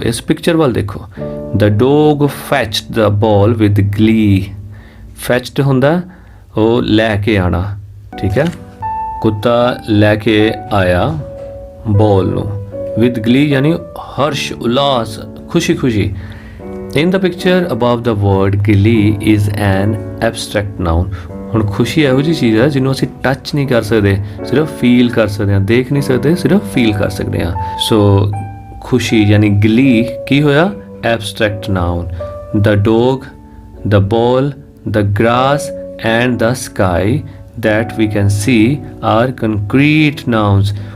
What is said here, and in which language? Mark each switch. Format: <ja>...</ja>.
<pa>ਇਸ ਪਿਕਚਰ ਵੱਲ ਦੇਖੋ।</pa> <en>The dog fetched the ball with glee.</en> <pa>ਫੈਚਡ ਹੁੰਦਾ ਉਹ ਲੈ ਕੇ ਆਣਾ, ਠੀਕ ਹੈ। ਕੁੱਤਾ ਲੈ ਕੇ ਆਇਆ ਬਾਲ ਨੂੰ, ਵਿਦ ਗਲੀ ਯਾਨੀ ਹਰਸ਼, ਉਲਾਸ, ਖੁਸ਼ੀ ਖੁਸ਼ੀ।</pa> <en>In the picture above the word glee is an abstract noun.</en> <pa>ਹੁਣ ਖੁਸ਼ੀ ਇਹੋ ਜਿਹੀ ਚੀਜ਼ ਹੈ ਜਿਹਨੂੰ ਅਸੀਂ ਟੱਚ ਨਹੀਂ ਕਰ ਸਕਦੇ, ਸਿਰਫ ਫੀਲ ਕਰ ਸਕਦੇ ਹਾਂ, ਦੇਖ ਨਹੀਂ ਸਕਦੇ, ਸਿਰਫ ਫੀਲ ਕਰ ਸਕਦੇ ਹਾਂ। ਸੋ ਖੁਸ਼ੀ ਯਾਨੀ ਗਲੀ ਕੀ ਹੋਇਆ?</pa> <en>Abstract noun. The dog, the ball, the grass and the sky that we can see are concrete nouns.</en>